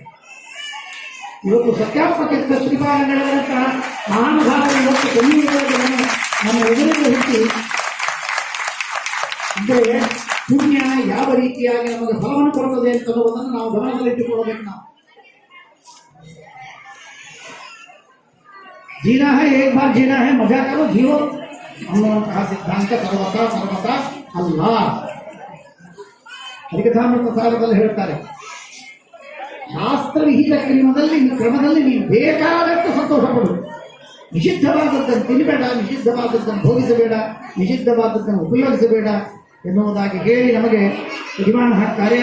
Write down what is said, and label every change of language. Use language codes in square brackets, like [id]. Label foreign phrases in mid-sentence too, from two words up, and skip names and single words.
[kn] ಇವತ್ತು ಸತ್ಯಾತ್ಮಕ ಶ್ರೀಪಾದಂಗಳಂತ ಮಹಾನುಭಾವರು ಇವತ್ತು ಕಲಿಯುಗದಲ್ಲಿ ನಮ್ಮ ಎದುರಿಗೆ ಹುಟ್ಟಿ ಅಂದರೆ ಪುಣ್ಯ ಯಾವ ರೀತಿಯಾಗಿ ನಮಗೆ ಫಲವನ್ನು ಕೊಡುತ್ತದೆ ಅಂತನ್ನುವುದನ್ನು ನಾವು ಗಮನದಲ್ಲಿಟ್ಟುಕೊಳ್ಳಬೇಕು. ನಾವು [hi] जीना है एक बार जीना है, मजा करो जियो [kn] ಅನ್ನುವಂತಹ ಸಿದ್ಧಾಂತ ಸರ್ವತಾ ಅಲ್ಲ. ಹರಿಕಥಾಮೃತ ಸಾರದಲ್ಲಿ ಹೇಳ್ತಾರೆ, ಶಾಸ್ತ್ರವಿಹಿತ ಕ್ರಮದಲ್ಲಿ ನೀನು ಬೇಕಾದಷ್ಟು ಸಂತೋಷ ಪಡು. ನಿಷಿದ್ಧವಾದದ್ದನ್ನು ತಿನ್ನಬೇಡ, ನಿಷಿದ್ಧವಾದದ್ದನ್ನು ಭೋಗಿಸಬೇಡ, ನಿಷಿದ್ಧವಾದದ್ದನ್ನು ಉಪಯೋಗಿಸಬೇಡ ಎನ್ನುವುದಾಗಿ ಹೇಳಿ ನಮಗೆ ಯಜಮಾನ ಹಾಕ್ತಾರೆ.